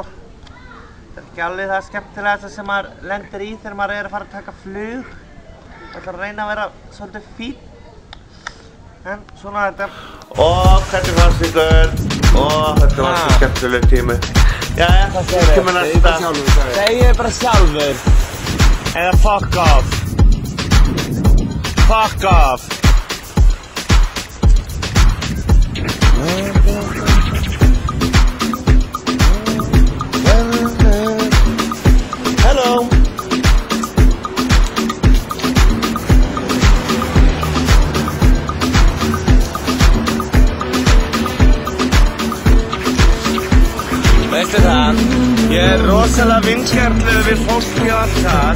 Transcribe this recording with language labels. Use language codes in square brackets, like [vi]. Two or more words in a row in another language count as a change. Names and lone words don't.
[is] Það er ekki alveg það skemmtilegasta sem maður lendir í þegar maður er að fara að taka flug. Það ætlar að reyna að vera svolítið fín. En svona er þetta. Og hvernig fannst ykkur? Og þetta var svo skemmtileg tími. Jæja, það kemur næsta. Segðu bara sjálfur. [en] Eða fuck off. Fuck off. Hello. [is] Veistu það, ég er rosalega vingjarnlegur við fólki og allt það.